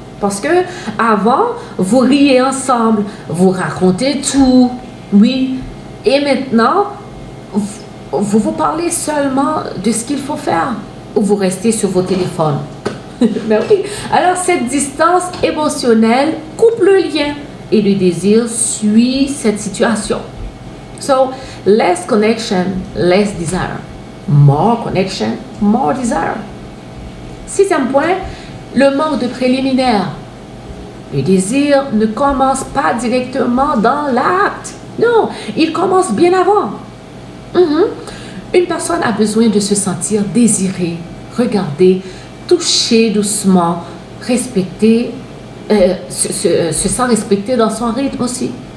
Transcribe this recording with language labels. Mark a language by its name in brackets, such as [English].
[French] Parce que avant, vous riez ensemble, vous racontez tout, oui. Et maintenant, vous parlez seulement de ce qu'il faut faire ou vous restez sur vos téléphones. Mais oui. Alors, cette distance émotionnelle coupe le lien. Et le désir suit cette situation. [English] So, less connection, less desire. More connection, more desire. [French] Sixième point, le manque de préliminaire. Le désir ne commence pas directement dans l'acte. Non, il commence bien avant. Mhm. Une personne a besoin de se sentir désirée, regardée, touchée doucement, respectée, se sent respectée dans son rythme aussi.